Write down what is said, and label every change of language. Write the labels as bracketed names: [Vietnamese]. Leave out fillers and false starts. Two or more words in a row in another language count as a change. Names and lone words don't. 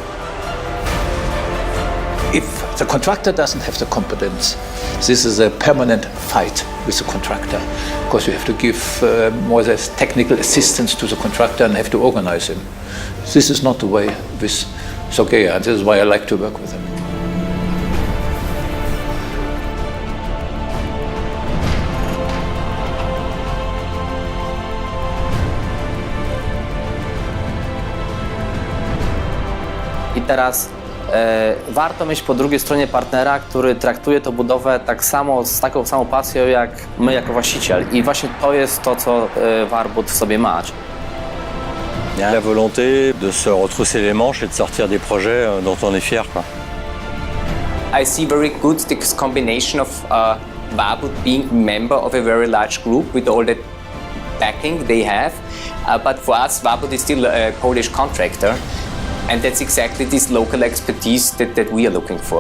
[English] If the contractor doesn't have the competence, this is a permanent fight with the contractor, because you have to give more or less technical assistance to the contractor and have to organize him. This is not the way with Sogea, and this is why I like to work with him. [Polish] I teraz warto mieć po drugiej stronie partnera, który traktuje tę budowę tak samo, z taką samą pasją jak my jako właściciel. I właśnie to jest to, co Warburg w sobie ma. [French] La volonté de se retrousser les manches et de sortir des projets dont on est fier, quoi. [English] I see very good this combination of Warburg being member of a very large group with all the backing they have. But for us, Warburg is still a Polish contractor. And that's exactly this local expertise that we are looking for.